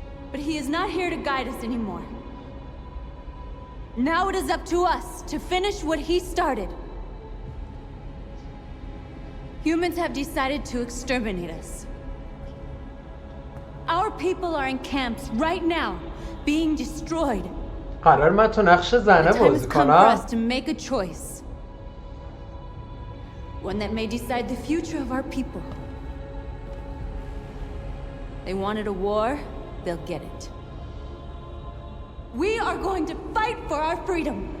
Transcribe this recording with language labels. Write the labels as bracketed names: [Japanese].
[English] But he is not here to guide us anymore. Now it is up to us to finish what he started. Humans have decided to exterminate us. Our people are in camps right now, being destroyed. [Persian] قرار من تو نقش زنه بازی کنم. [English] To make a choice. One that may decide the future of our people. They wanted a war, they'll get it. We are going to fight for our freedom.